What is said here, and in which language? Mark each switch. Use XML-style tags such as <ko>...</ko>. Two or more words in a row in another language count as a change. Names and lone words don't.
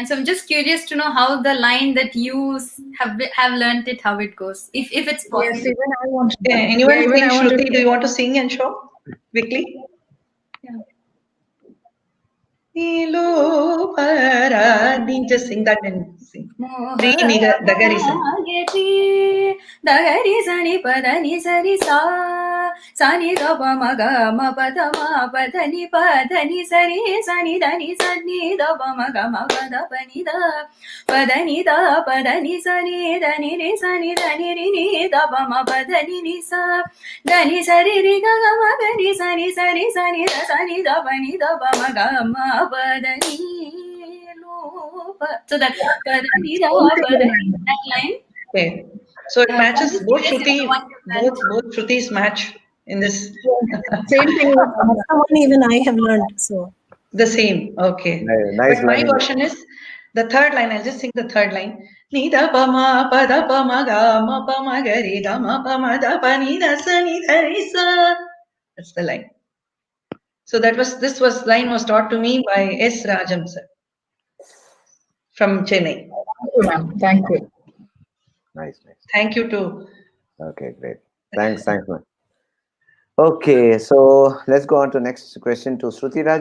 <en>So I'm just curious to know how the line that you have learned it, how it goes, if it's possible. Yes, even I want to. Anyone Yeah, even think, I want Shruti, to. do you want to sing and show quickly? Yeah. Just sing that and sing. Three dagaris. Dagari sani padani sari sa sani dapa maga ma pada ma padani padani sari sani dani sani dapa maga ma pada pani da padani sani dani re sani dani re ni dapa ma padani ni sa dani sari re ga ma dani sani sari sani da sani dapa ni dapa maga ma padani. So that padani da padani, that line. Okay. So it matches both Yes, Shruti, the one you learned. both Shrutis match in this. Same thing. That's the one even I have learned. So The same. Okay. Nice But my learning. version is the third line. I'll just sing the third line. Ni da pa ma pa da pa ma ga ma pa ma ga re ga ma pa ma da pa ni da sa ni da re sa. That's the line. So this line was taught to me by S. Rajam sir from Chennai. Thank you, ma'am. Thank you. Nice. Thank you too. Okay, great. Thanks, man. Okay, so let's go on to next question to Shruti Raj.</en>